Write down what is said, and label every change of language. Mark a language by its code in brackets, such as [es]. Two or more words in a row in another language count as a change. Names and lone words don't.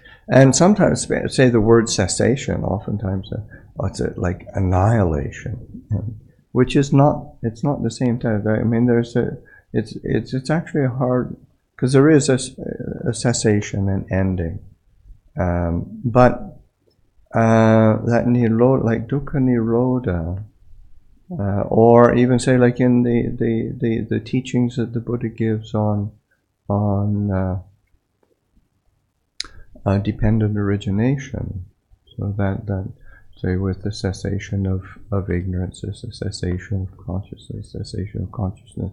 [en] And sometimes, say the word cessation, oftentimes it's like annihilation, which is not, it's not the same type. I mean, it's actually a hard, because there is a cessation and ending. But that nirodha, like [pi] dukkha nirodha, [en] or even say like in the teachings that the Buddha gives on dependent origination, so that say with the cessation of ignorance, there's a cessation of consciousness, cessation of consciousness.